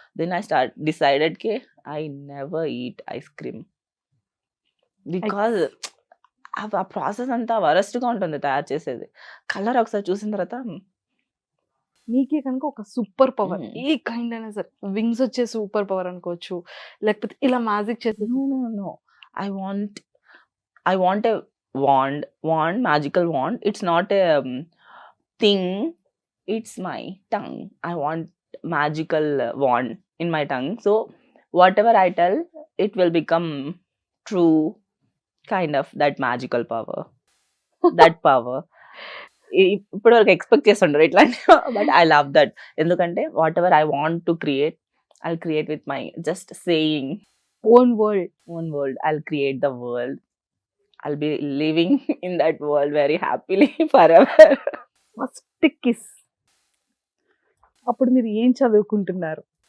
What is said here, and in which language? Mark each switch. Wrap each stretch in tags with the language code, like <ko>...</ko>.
<en>then I decided కే I never eat ice cream because</en> <te>ఆ process అంతా వరస్ట్గా ఉంటుంది తయారు చేసేది. కలర్ ఒకసారి చూసిన తర్వాత మీకే కనుక ఒక సూపర్ పవర్ ఏ కైండ్ అయినా సరే, వింగ్స్ వచ్చే సూపర్ పవర్ అనుకోవచ్చు, లేకపోతే ఇలా మ్యాజిక్ చేసే</te> <en>no. I want a wand, magical wand. It's not a thing. It's my tongue. I want magical wand in my tongue. So whatever I tell, it will become true. Kind of that magical power. That power.</en> <te>ఇప్పుడు వరకు expect చేస్తుంటారు ఇట్లాంటి,</te> <en>But I love that. ఎందుకంటే whatever I want to create, I create with my just saying own world. I'll create the world. I'll be living in that world very happily forever.</en> <te>First kiss అప్పుడు మీరు ఏం చదువుకుంటున్నారు?</te>